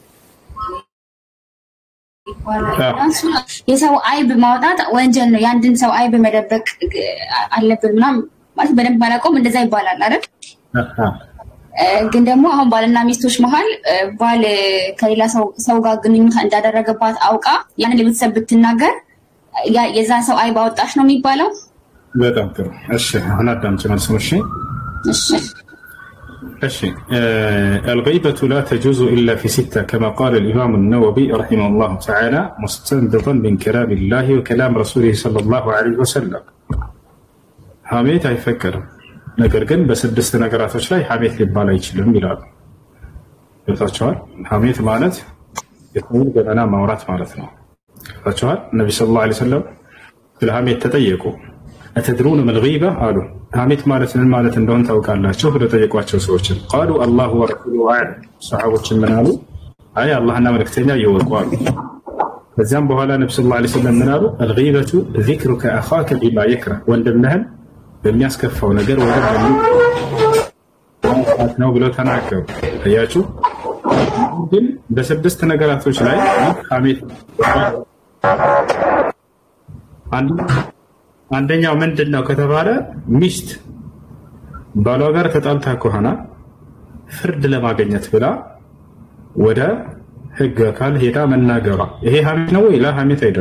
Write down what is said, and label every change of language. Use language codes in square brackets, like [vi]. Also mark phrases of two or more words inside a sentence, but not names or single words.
[am] የሰው አይብ ማውጣት ወንጀል ነው የአንድን ሰው አይብ መደበቅ አለብን ማለት በደንብ ባላቆም እንደዛ ይባላል አይደል ግን ደግሞ አሁን ባልና ሚስቶች መሃል ባል ከሌላ ሰው ጋር ግንኙነት እንዳደረገባት አውቃ ያን ለቤተሰብ ብትናገር የዛ ሰው አይብ አወጣሽ ነው የሚባለው በጣም ጥሩ እሺ አሁን አዳምጪ መልሱን እሺ [ar] الغيبة لا تجوز إلا في ستة كما قال الإمام النووي رحمه الله تعالى مستنبطا من كلام الله وكلام رسوله صلى الله عليه وسلم حميت [am] يفكر ነገር ግን በስድስት ነገራቶች ላይ ሐሜት ሊባል አይችልም ይላሉ ይታቻል ሐሜት ማለት የሰውን ገበና ማውራት ማለት ነው ይታቻል ነብዩ [ar] صلى الله عليه وسلم [am] ስለ ሐሜት ተጠየቁ [ar] أتدرون ما الغيبة قالوا [am] ሐሜት ማለት ምን ማለት እንደሆነ ታውቃላችሁ ብለው ጠየቋቸው ሰዎችን [ar] قالوا الله ورسوله أعلم [am] ሰሃቦችን ምን አሉ አይ አላህና መልእክተኛ ይወቁ ከዚያም በኋላ ነብዩ [ar] صلى الله عليه وسلم [am] ምን አሉ [ar] الغيبة ذكرك أخاك بما يكره [am] ወንድምህን በሚያስከፋው ነገር ወንድም ነው ብለው ተናገሩ አያችሁ ግን በስድስት ነገራቶች ላይ ሐሜት አንደኛው ምንድነው ከተባለ ሚስት ባሏ ጋር ተጣልታ ከሆነ ፍርድ ለማግኘት ብላ ወደ ህግ አካል ሄዳ መናገሯ ይሄ ሐሜት ነው ወይ?